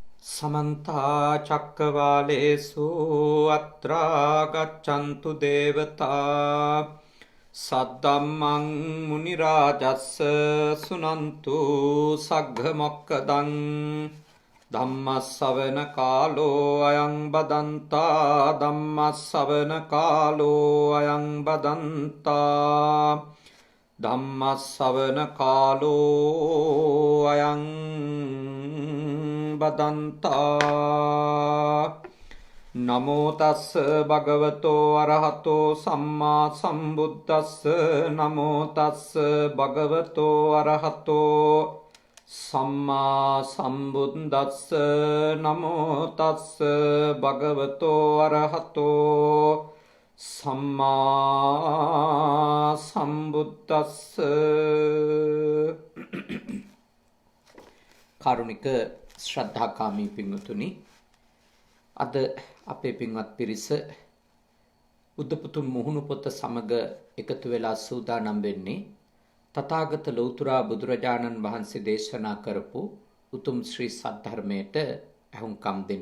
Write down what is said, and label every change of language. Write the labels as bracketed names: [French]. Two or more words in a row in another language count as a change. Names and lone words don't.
[Pali] समन्ता चक्रवालेषु अत्रा गच्छन्तु देवता सद्धम्मं मुनिराजस्य सुनन्तु सग्घमोक्खदं धम्मස්සවන කාලෝ අයං බදන්තා ධම්මස්සවන කාලෝ අයං බදන්තා ධම්මස්සවන කාලෝ අයං බදන්තා නමෝ තස්ස භගවතෝ අරහතෝ සම්මා සම්බුද්දස්ස නමෝ තස්ස භගවතෝ අරහතෝ සම්මා සම්බුද්දස්ස නමෝ තස්ස භගවතෝ අරහතෝ සම්මා සම්බුද්දස්ස. [Sinhala] කාරුණික ශ්‍රද්ධාකාමී පින්වතුනි, අද අපේ පින්වත් පිරිස බුද්ධපුතුන් මුහුණු පොත සමග එකතු වෙලා සූදානම් වෙන්නේ තථාගත ලෞතර බුදුරජාණන් වහන්සේ දේශනා කරපු උතුම් ශ්‍රී සද්ධර්මයට ඇහුම්කම් දෙන්න.